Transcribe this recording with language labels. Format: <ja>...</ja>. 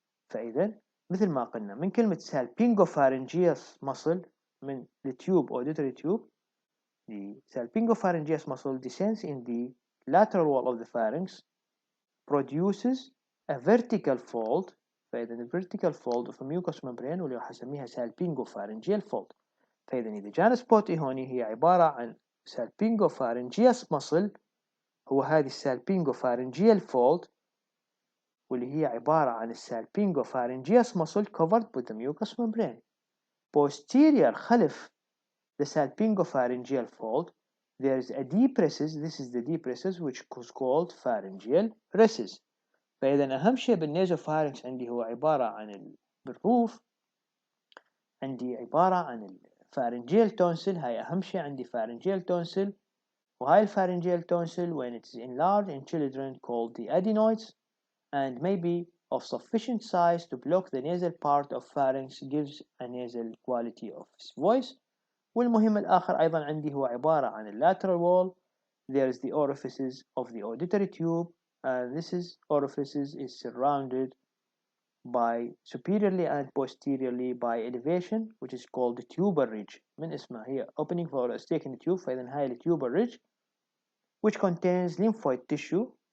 <ar>فإذا مثل ما قلنا من كلمة</ar> <en>salpingopharyngeus muscle من the tube auditory tube, the salpingopharyngeus muscle descends in the lateral wall of the pharynx, produces a vertical fold. فإذا the vertical fold of a mucous membrane</en> <ar>واللي راح أسميها</ar> <en>salpingopharyngeal fold.</en> <ar>فإذا إذا جانا سبوتي هوني هي عبارة عن salpingopharyngeus muscle, هو هذه salpingopharyngeal fold واللي هي عبارة عن salpingopharyngeus muscle</ar> <en>covered with the mucous membrane. Posterior</en> <ar>خلف</ar> <en>the salpingopharyngeal fold, there is a deep recess. This is the deep recess which is called pharyngeal recess.</en> <ar>فإذا أهم شيء بالنيزوفارنكس عندي هو عبارة عن بالروف عندي عبارة عن الفارنجيال تونسل. هاي أهم شيء عندي</ar> <en>pharyngeal tonsil, وهاي الفارنجيال tonsil when it is enlarged in children called the adenoids and may be of sufficient size to block the nasal part of pharynx gives a nasal quality of voice.</en> <ar>والمهم الآخر أيضا عندي هو عبارة عن lateral wall.</ar> <en>There is the orifices of the auditory tube, and this orifices is surrounded by superiorly and posteriorly by elevation which is called the tubal ridge.</en> <ar>من اسمها هي</ar> <en>opening for a stake in the tube, فإذا هاي tubal ridge which contains lymphoid tissue.</en>